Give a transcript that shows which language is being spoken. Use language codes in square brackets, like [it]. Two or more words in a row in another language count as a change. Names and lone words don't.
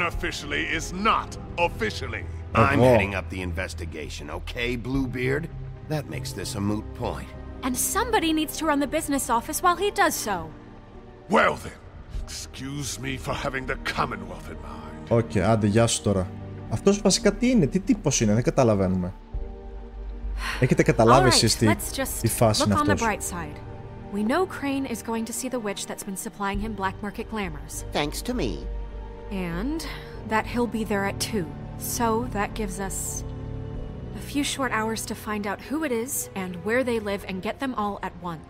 [en] Unofficially is not officially. I'm heading up the investigation, okay, Bluebeard? That makes this a moot point. And somebody needs to run the business office while he does so. Well then, excuse me for having the Commonwealth in mind. [el] Οκ, άντε, γεια σου τώρα. Αυτός βασικά τι είναι, τι τύπος είναι, δεν καταλαβαίνουμε. Έχετε καταλάβει εσείς τι φάση είναι αυτός. [en] We know Crane is going to see the witch that's been supplying him black market glamours. Thanks to me. And that he'll be there at 2. So that gives us a few short hours to find out who it is and where they live and get them all at once.